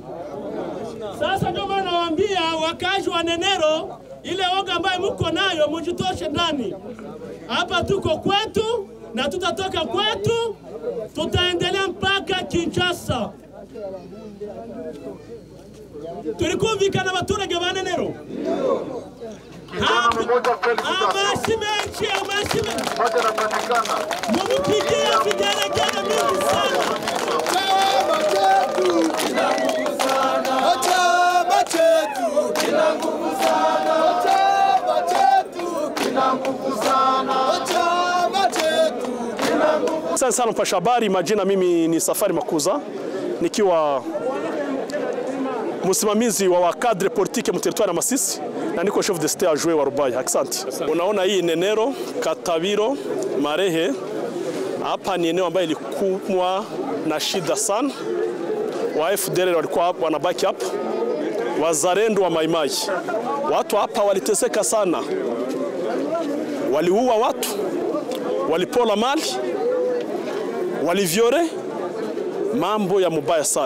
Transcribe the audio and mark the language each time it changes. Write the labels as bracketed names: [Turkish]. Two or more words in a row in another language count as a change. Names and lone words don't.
[Swahili] Sasa ndio maana nawaambia wakazi wa Nenero, ile oga ambayo mko nayo mjitoshe ndani. Hapa tuko kwetu na tutatoka kwetu, tutaendelea mpaka Kinshasa. Tulikumvikana na [Kinyarwanda] abaturage ba [Swahili] Nenero. Amashime. Mumupigie vigelegele mingi sana. Chama chetu kina nguvu sana. Chama chetu kina nguvu sana. Chama chetu kina nguvu sana. Chama chetu kina nguvu. Asante sana mpasha habari. Majina mimi ni Safari Makuza, nikiwa msimamizi wa wakadre politike mteritwari ya Masisi na niko [French] chef de state adjoint [Swahili] wa Rubai. Asante. Unaona hii Nenero, Katabiro, Marehe, hapa ni eneo ambayo ilikuwa na shida sana. Wa FDL walikuwa wanabaki hapa, wazalendo wa Maimai. Watu hapa waliteseka sana, waliua watu, walipola mali, walivyore, mambo ya mubaya sana.